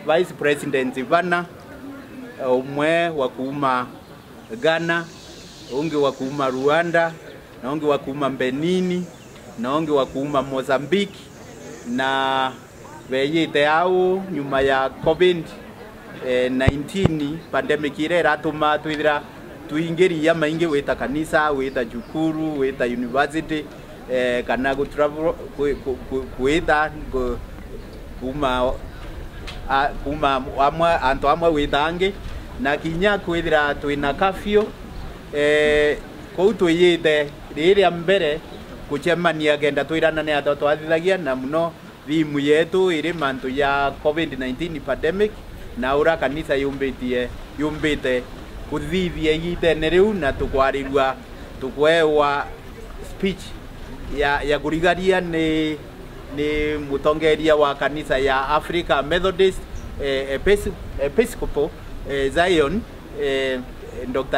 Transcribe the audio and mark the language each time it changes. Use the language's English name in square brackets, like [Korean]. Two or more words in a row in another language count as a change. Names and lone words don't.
[English] Vice President [Meru] bana umwe wa kuuma Ghana, ungi wa kuuma Rwanda, na ungi wa kuuma Benin, na ungi wa kuuma Mozambique, na weyite au nyuma ya [English] COVID-19 pandemic [Meru] ile ratuma twithira tuingeria maingi wita kanisa, wita jukuru, wita university kana [English] go travel [Meru] kuita kuma antu amwe witange na kinya kwithira twina kafio kou twiyite riria mbere kucemania genda twirana ni atoto twathilagia na muno thimu yetu iri mantu ya [English] COVID-19 pandemic [Meru] na ura kanisa yumbite kuthithia igitene riu na tukwarirwa tukwewa speech ya kurigaria ni mutongeria wa kanisa ya Africa Methodist Episcopal Zion Dr.